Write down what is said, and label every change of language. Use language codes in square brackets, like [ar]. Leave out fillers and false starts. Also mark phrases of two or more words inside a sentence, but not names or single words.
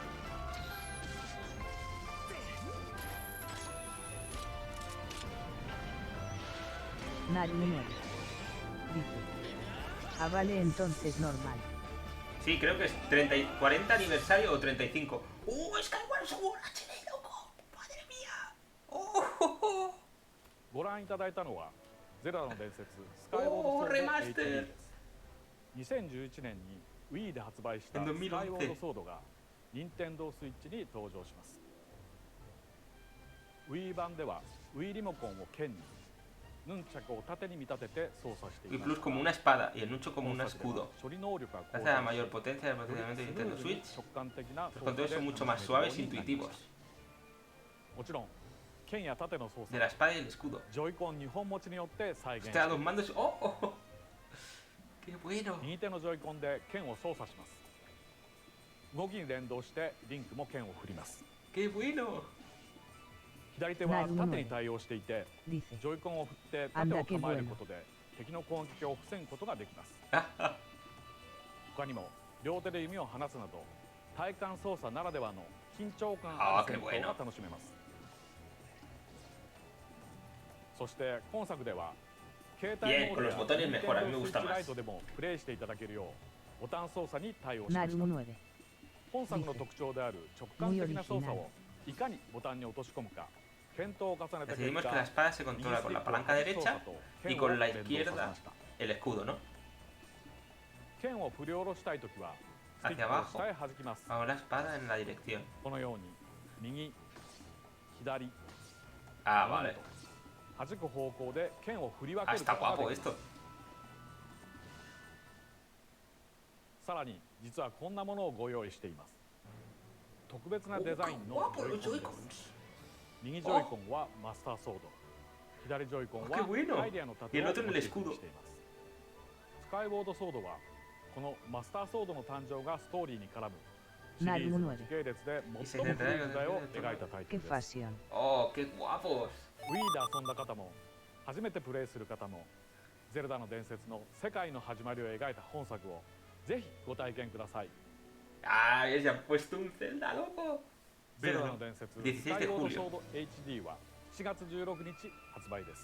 [es] Naru 9. Dice. Ah, vale, entonces normal. Sí, creo que es 30 y 40 aniversario o 35. Skyward Sword HD, loco. Madre mía. Oh. [ja] ご覧いただいたのはゼルダの伝説スカイボードソード HD です。2011年に Wii で発売したスカイボードソードが任天堂スイッチに登場します。Wii 版では Wii リモコンを剣に、ヌンチャクを縦に見立てて操作してい [es] Y [ja] ます。 [es] Plus como una espada y el Nuncho como un escudo. [ja] 処理能力が向 [es] Gracias a la mayor potencia del procesamiento de Nintendo Switch, [ja] 直感的な [es] los controles son mucho más suaves e intuitivos. [ja] もちろん剣や盾の操 [es] De la [ja] 作 [es] espada y el escudo. [ja] ジョイコン2本持ちによって再現 [es] Hostia, dos mandos. ¡Oh! oh. ¡Qué bueno! [ja] 右手のジョイコンで剣を操作します。動きに連動してリンクも剣を振ります。 [es] ¡Qué bueno! [ja] 左手は縦に対応していて、 [es] Dice. [ja] ジョイコンを振って盾を構えることで敵の攻撃を防ぐことができます。他にも両手で弓を放つなど体感操作ならではの緊張感ある戦闘が楽しめます。そして今作では携帯モードや Nintendo Switch ライトでもプレイしていただけるようボタン操作に対応しました。本作の特徴である直感的な操作をいかにボタンに落とし込むか検討を重ねた結果、 [es] Decidimos que la espada se controla con la palanca derecha y con la izquierda el escudo, ¿no? [ja] 剣を振り下ろしたいときは [es] hacia abajo. Hago la espada en la dirección. [ja] このように右、左、 [es] Ah, vale. [ja] 弾く方向で剣を振り分け [es] Ah, [ja] るこ [es] está [ja] とが [es] guapo [ja] できます。 [es] esto. [ja] さらに実はこんなものをご用意しています。特別なデザインのジョイコンです。右ジョイコンはマスターソード、左ジョイコンはアイデアの盾をモチーフにしています。スカイウォードソードはこのマスターソードの誕生がストーリーに絡むシリーズの時系列で最も古い時代を描いたタイトルです。 [es] Oh, qué guapos. [ja] Wii で遊んだ方も初めてプレイする方もゼルダの伝説の世界の始まりを描いた本作をぜひご体験ください。 [es] Ah, ya se ha puesto un Zelda, loco. [ja] ゼルダの伝説スカイウォードソード HD は4月16日発売です。